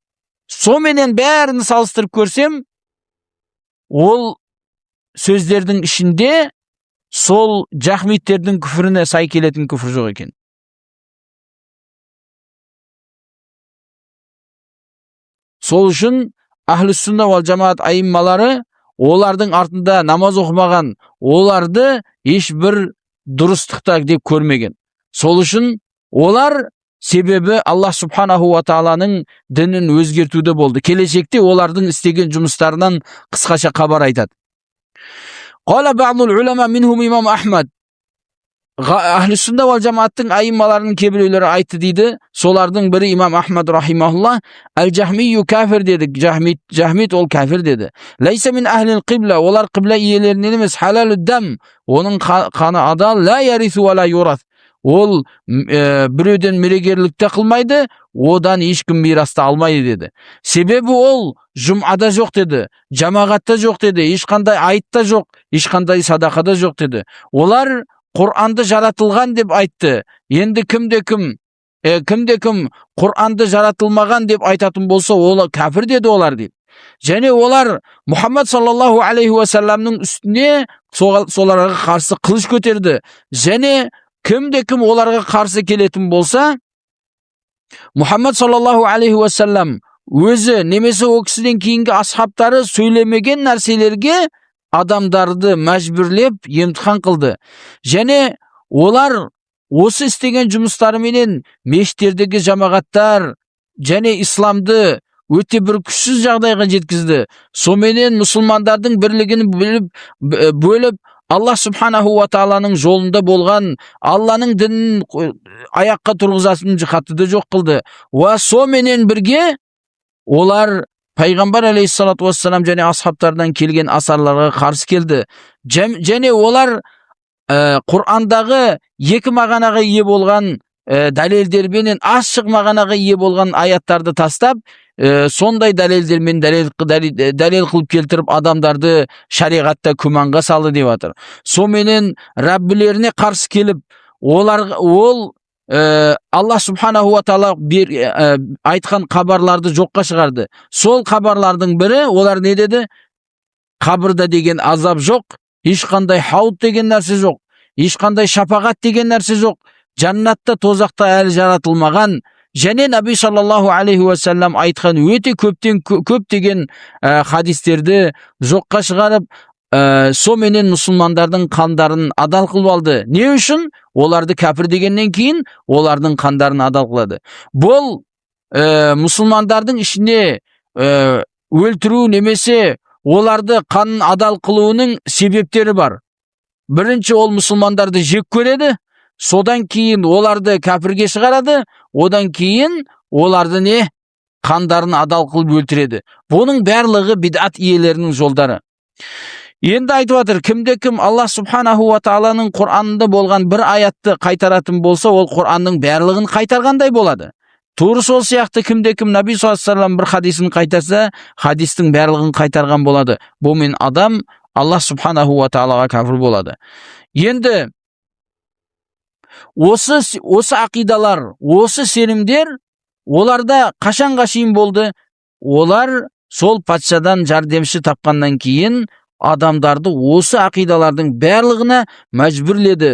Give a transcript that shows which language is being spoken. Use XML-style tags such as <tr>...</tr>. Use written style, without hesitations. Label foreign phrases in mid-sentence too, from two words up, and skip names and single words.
<kk>Соменен бәрін салыстырып көрсем, ол сөздердің ішінде сол жахмиттердің күфіріне сай келетін күфір жоқ екен. Сол үшін</kk> <ar>أهل السنة والجماعة</ar> <kk>айыммалары олардың артында намаз оқымаған, оларды ешбір дұрыстықта деп көрмеген. Сол үшін олар себебі</kk> <ar>الله سبحانه وتعالى</ar> <kk>дінін өзгертуде болды. Келешекте олардың істеген жұмыстарынан қысқаша хабар айтады.</kk> <ar>قال بعض العلماء منهم الإمام أحمد. أهل السنة والجماعة</ar> <kk>айыммаларының кейбіреулері айтты дейді. Солардың бірі имам Ахмад рахимахулла,</kk> <ar>الجهمي كافر</ar> <kk>деді. Жахмит ол кафир деді.</kk> <ar>ليس من أهل القبلة,</ar> <kk>олар қибла иелерінен емес,</kk> <ar>حلال الدم,</ar> <kk>оның қаны адал,</kk> <ar>لا يرث ولا يورث.</ar> <kk>Ол біреуден мерегерлікті қылмайды, одан ешкім мираста алмайды деді. Себебі ол жұмада жоқ деді, жамағатта жоқ деді, ешқандай айтта жоқ, ешқандай садақада жоқ деді. Олар Құранды жаратылған деп айтты. Енді кімде-кім Құранды жаратылмаған деп айтатын болса, ол кәфір деді олар дейді. Және олар Мұхаммад</kk> <ar>صلى الله عليه وسلم</ar> <kk>үстіне соларға қарсы қылыш көтерді. Және кімде-кім оларға қарсы келетін болса, Мұхаммад</kk> <ar>صلى الله عليه وسلم</ar> <kk>өзі немесе о кісіден кейінгі асхабтары сөйлемеген нәрселерге адамдарды мәжбүрлеп емтихан қылды. Және олар осы істеген жұмыстарыменен мешіттердегі жамағаттар және исламды өте бір күшсіз жағдайға жеткізді. Соменен мұсылмандардың бірлігін бөліп,</kk> <ar>الله سبحانه وتعالى</ar> <kk>жолында болған, Алланың дінін аяққа тұрғызатын жихадты жоқ қылды. Ва соменен бірге олар Пайғамбар</kk> <ar>عليه الصلاة والسلام</ar> <kk>және асхабтардан келген асарларға қарсы келді. Және олар Құрандағы екі мағынаға ие болған дәлелдермен ашық мағынаға ие болған аяттарды тастап, сондай дәлелдермен дәлел қылып келтіріп адамдарды шариғатта күмәнға салды деп жатыр. Соменен Раббілеріне қарсы келіп, ол</kk> <ar>الله سبحانه وتعالى</ar> <kk>айтқан хабарларды жоққа шығарды. Сол хабарлардың бірі, олар не деді? Қабірда деген азап жоқ, ешқандай хауд деген нәрсе жоқ, ешқандай шапағат деген нәрсе жоқ, жаннатта тозақта әлі жаратылмаған. Және Наби</kk> <ar>صلى الله عليه وسلم</ar> <kk>айтқан өте көптеген хадистерді жоққа шығарып, соменен мұсылмандардың қандарын адал қылып алды. Не үшін? Оларды кәпір дегеннен кейін олардың қандарын адал қылады. Бұл мұсылмандардың ішіне өлтіру немесе оларды қанын адал қылуының себептері бар. Бірінші, ол мұсылмандарды жек көреді, содан кейін оларды кәпірге шығарады, одан кейін оларды қандарын адал қылып өлтіреді. Бұның барлығы бидат иелерінің жолдары. Енді айтып жатыр, кімде-кім</kk> <ar>الله سبحانه وتعالى</ar> <kk>Құранында болған бір аятты қайтаратын болса, ол Құранның барлығын қайтарғандай болады. Тура сол сияқты кімде-кім Наби</kk> <ar>صلى الله عليه وسلم</ar> <kk>бір хадисін қайтарса, хадистің барлығын қайтарған болады. Бұмен адам</kk> <ar>الله سبحانه وتعالى</ar> <kk>кәфір болады. Енді осы ақидалар, осы сенімдер оларда қашанға шейін болды? Олар сол патшадан жардамшы тапқаннан кейін адамдарды осы ақидалардың барлығына мәжбүрледі.</kk>